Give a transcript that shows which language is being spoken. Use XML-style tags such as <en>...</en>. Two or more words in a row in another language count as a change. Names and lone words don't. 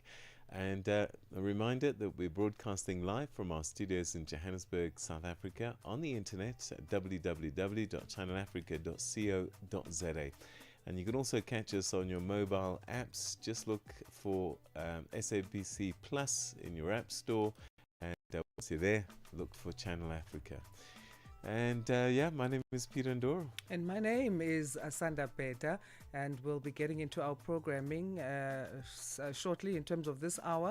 <en>And a reminder that we're broadcasting live from our studios in Johannesburg, South Africa, on the internet at www.channelafrica.co.za. And you can also catch us on your mobile apps. Just look for SABC Plus in your app store. And once you're there, look for Channel Africa. And my name is Peter Ndoro. And my name is Asanda Beda, and we'll be getting into our programming shortly in terms of this hour.</en>